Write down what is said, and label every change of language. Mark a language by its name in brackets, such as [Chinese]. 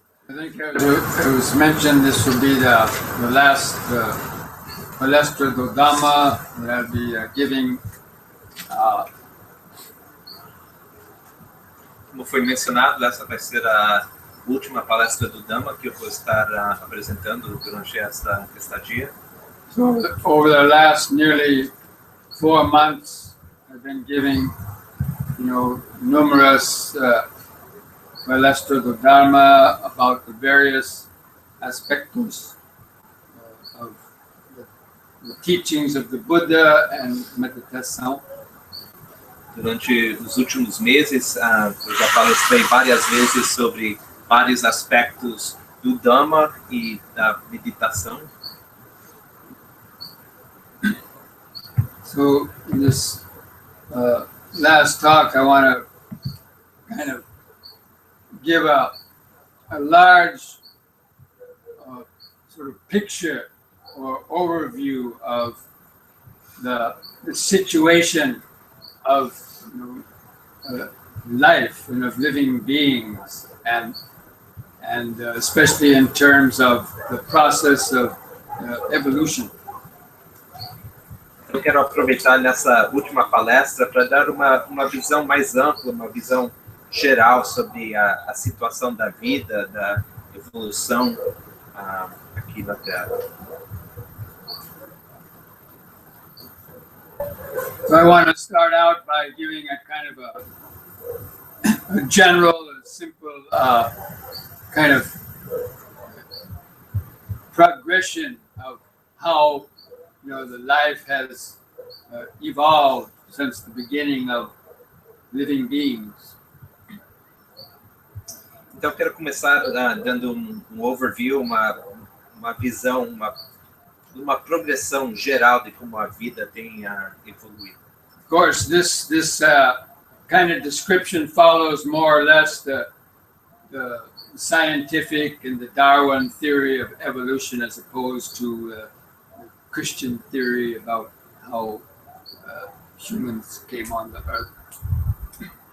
[English] I think it was mentioned this will be the last [Portuguese] palestra do [English] Dhamma that I'll be giving. [Portuguese] Como foi mencionado, essa vai ser a última palestra do Dhamma que eu vou estar apresentando durante esta estadia. [English] So over the last nearly 4 months, I've been giving, numerous [Portuguese] palestra do [English] Dhamma about the various aspects of the teachings of the Buddha and meditation. [Portuguese] Durante os últimos meses, eu já palestrei várias vezes sobre vários aspectos do Dhamma e da meditação. [English] So in this last talk, I want to kind of give a large sort of picture or overview of the situation of life and of living beings, and especially in terms of the process of evolution. [Portuguese] Eu quero aproveitar nessa última palestra para dar uma visão mais ampla, uma visão geral sobre a situação da vida, da evolução aqui na Terra. [English] So I want to start out by giving a kind of a general and simple kind of progression of how the life has evolved since the beginning of living beings. [Portuguese] Então eu quero começar dando um overview, uma visão, uma progressão geral de como a vida tem evoluído. [English] Of course, this kind of description follows more or less the scientific and the Darwin theory of evolution, as opposed to the Christian theory about how humans came on the earth.